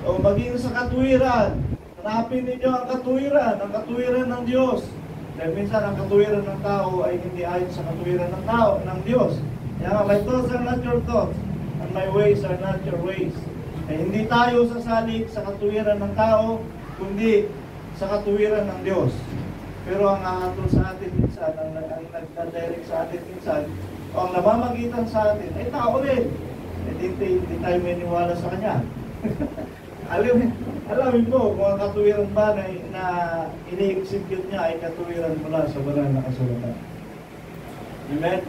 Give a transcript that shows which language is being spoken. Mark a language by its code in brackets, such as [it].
[tl] O magiging sa katuwiran, hanapin ninyo ang katuwiran ng Diyos. Dahil minsan ang katuwiran ng tao ay hindi ayon sa katuwiran ng tao, ng Diyos. Kaya nga, [en] my thoughts are not your thoughts, and my ways are not your ways. [tl] Hindi tayo sasalig sa katuwiran ng tao, kundi sa katuwiran ng Diyos. Pero ang hahatol sa atin minsan, ang nagdadirect sa atin minsan, o ang namamagitan sa atin, ay tao rin. Hindi tayo maniwala sa Kanya. Alamin mo kung ang katuwiran ba na ini-execute niya ay katuwiran mula sa banal na kasulatan. Amen?